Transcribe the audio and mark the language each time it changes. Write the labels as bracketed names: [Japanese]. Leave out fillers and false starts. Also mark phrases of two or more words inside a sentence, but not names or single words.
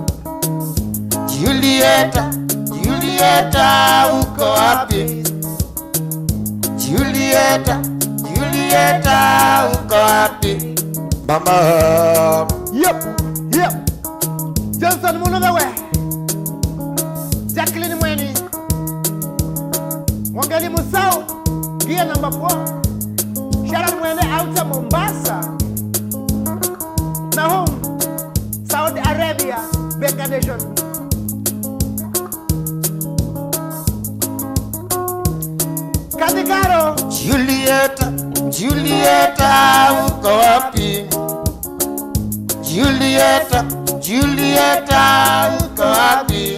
[Swahili] Julieta uko wapi? Julieta uko wapi? Mama. Yep. Johnson Munodawe. Jacqueline Mweni. Mwangali Musau. [English] Gear number 4. [Swahili] Sharon Mwene outer Mombasa. Nahum. Saudi Arabia. Benga Nation. Katikaro. Julieta uko wapi? Julieta uko wapi?